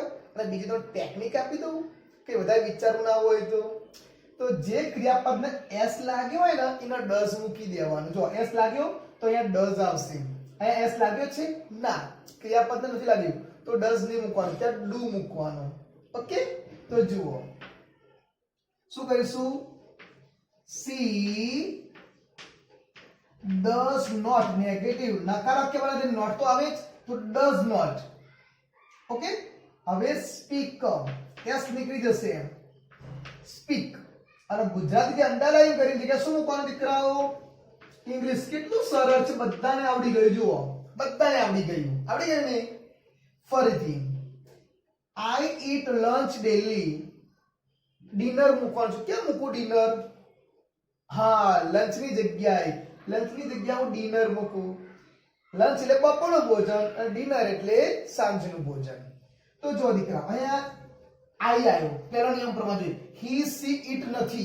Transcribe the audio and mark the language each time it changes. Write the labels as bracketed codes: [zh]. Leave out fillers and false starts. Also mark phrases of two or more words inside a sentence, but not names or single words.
[gu] અને બીજી તો ટેકનિક આપી દઉં કે વધારે વિચારવું ના હોય તો જે ક્રિયાપદને એસ લાગ્યો હોય ને એનો ડઝ મૂકી દેવાનો. જો એસ લાગ્યો તો અહીંયા ડઝ આવશે. અહીંયા એસ લાગ્યો છે ના, ક્રિયાપદને નથી લાગ્યું તો ડઝ નહીં મૂકવાનું, ત્યાં ડુ મૂકવાનું. ઓકે, તો જુઓ શું કરીશું? [en] સી does not, [gu] નેગેટિવ નકાર વાક્ય બનાવે નોટ તો આવે જ, તો [en] does not. [gu] ઓકે, હવે સ્પીક, એસ નીકળી જશે, સ્પીક. અને ગુજરાતી જે અંડરલાઈન કરી જગ્યા શું મૂકવાનું દીકરાઓ? ઇંગ્લિશ. કેટલું સરળ છે, બધાને આવડી ગયું. જુઓ, બધાને આવડી ગયું. આવડી ગયું ને? ફરીથી [en] I eat lunch daily. [gu] ડિનર મૂકવાનું છે. કેમ મૂકું ડિનર? હા, લંચ ની જગ્યાએ, લંચ ની જગ્યાએ હું ડિનર મૂકું. લંચ એટલે બપોરનું ભોજન અને ડિનર એટલે સાંજનું ભોજન. તો જો દીકરા, અહીંયા આઈ આવ્યો. પહેલો નિયમ પ્રમાણે જોઈએ, હી, સી, ઈટ નથી.